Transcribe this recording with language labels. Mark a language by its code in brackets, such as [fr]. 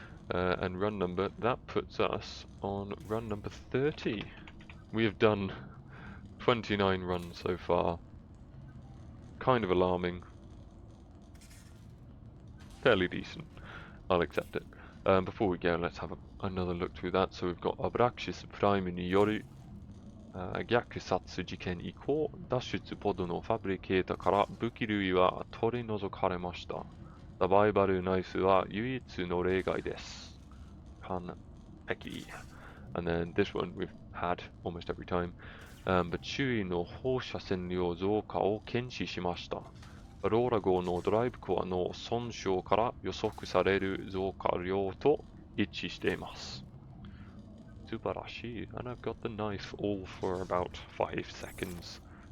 [en] and run number, that puts us on run number 30. We have done 29 runs so far. Kind of alarming. Fairly decent. I'll accept it. Before we go, let's have another look through that. So we've got [ja] Abraxis Primeによる逆殺事件以降、脱出ポッドのファブリケータから武器類は取り除かれました。サバイバルナイフは唯一の例外です。完璧。 [en] And then this one we've had almost every time. But [ja] 周囲の放射線量増加を検視しました。ローラ号のドライブコアの損傷から予測される増加量と一致しています。素晴らしい。 [en] And I've got the knife all for about 5 seconds.